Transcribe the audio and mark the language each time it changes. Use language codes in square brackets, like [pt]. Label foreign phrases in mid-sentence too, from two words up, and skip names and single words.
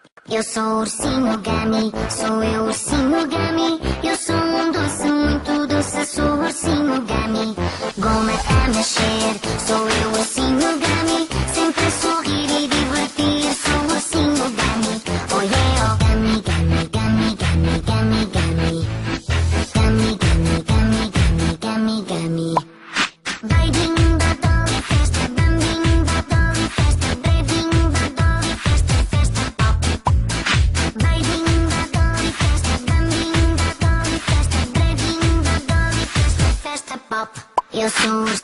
[pt] Eu sou o ursinho Gummy, sou eu o ursinho Gummy. Eu sou um doce, muito doce, sou o ursinho Gummy. Goma a mexer, sou eu o ursinho Gummy. Sempre a sorrir e divertir, sou o ursinho Gummy. [en] Oh yeah, [pt] oh Gummy, Gummy, Gummy, Gummy, Gummy, Gummy. Gummy, Gummy, Gummy, Gummy, Gummy, Gummy. Beijinho da Dolly, festa, bambinho da Dolly, festa, brevinho da Dolly, festa, festa pop. Beijinho da Dolly, festa, bambinho da Dolly, festa, brevinho da Dolly, festa, festa pop. Eu sou